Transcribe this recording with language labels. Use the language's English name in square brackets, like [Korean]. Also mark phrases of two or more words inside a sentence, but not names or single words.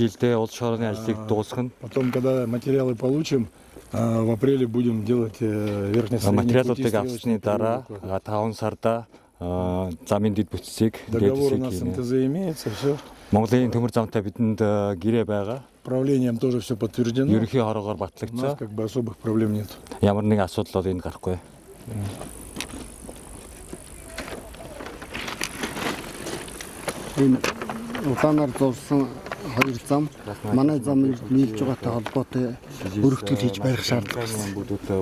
[Russian] Потом, когда материалы получим, в апреле будем делать верхнесредние пути. Договор у нас с МТЗ имеется, все. Правлением тоже все подтверждено. У нас как бы особых проблем нет. [Mongolian] Хоёр зам манай замыг нийлж байгаатай холбоотой өргөтгөл хийж барих шаардлага байна.